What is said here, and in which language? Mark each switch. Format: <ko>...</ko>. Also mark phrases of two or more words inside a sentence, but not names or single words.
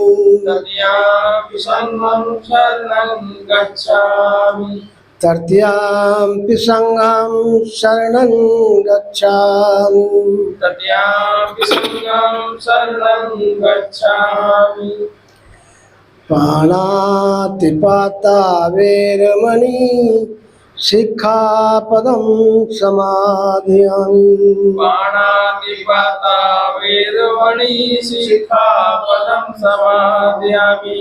<pi>तृतीयाम्पि संघं शरणं गच्छामि तृतीयाम्पि संघं शरणं गच्छामि तृतीयाम्पि संघं शरणं गच्छामि पाणातिपाता वेरमणि शिक्षापदं समादयामि पाणातिपाता वेरमणि शिक्षापदं समादयामि</pi>